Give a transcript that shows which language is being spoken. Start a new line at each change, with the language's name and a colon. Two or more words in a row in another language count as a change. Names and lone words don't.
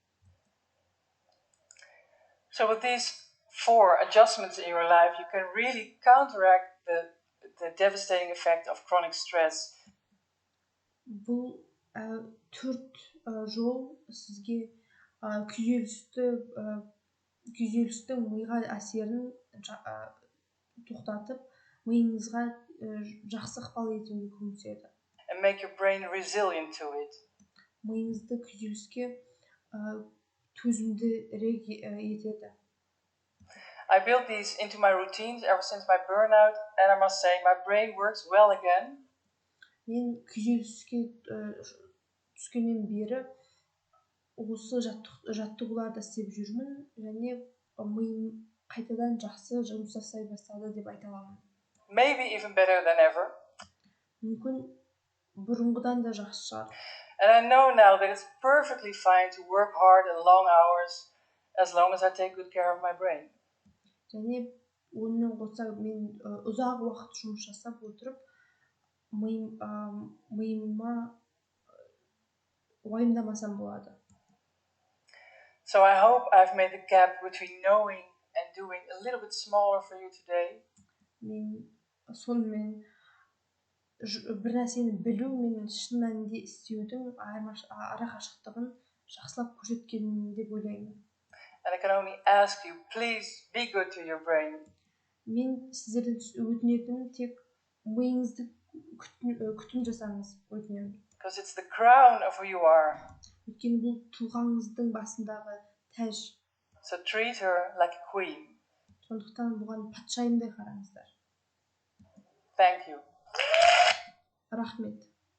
English: So with these 4 adjustments in your life, you can really counteract the devastating effect of chronic stress.
Kazakh: Бұл 4 жол сізге күйзелістің миға әсерін тоқтатып, миыңызға жақсы ықпал етуге көмектеседі.
English: And make your brain resilient to it.
Kazakh: Миыңызды күйзеліске төзімдірек етеді.
English: I built these into my routines ever since my burnout, and I must say my brain works well again.
Kazakh: Мен күйзеліске түскеннен бері осы жаттығуларды істеп жүрмін, және миым қайтадан жақсы жұмыс жасай бастады деп айта аламын.
English: Maybe even better than ever.
Kazakh: Мүмкін бұрынғыдан да жақсы шығар.
English: And I know now that it's perfectly fine to work hard and long hours as long as I take good care of my brain.
Kazakh: Және онымен қоса мен ұзақ уақыт жұмыс жасап отырып, миыма уайымдамасам болады.
English: So I hope I've made the gap between knowing and doing a little bit smaller for you today.
Kazakh: Мен сонымен бір нәрсені білу мен шын мәнінде істеудің арақашықтығын жақсылап көрсеткенмін деп ойлаймын.
English: And I can only ask you, please be good to your brain.
Kazakh: Мен сіздерден өтінетінім тек миыңызды күтім жасаңыз, өтінемін.
English: Because it's the crown of who you are.
Kazakh: Өйткені бұл тұлғаңыздың басындағы тәж.
English: So treat her like a queen.
Kazakh: Сондықтан бұған патшайымдай қараңыздар.
English: Thank you.
Kazakh: Рахмет.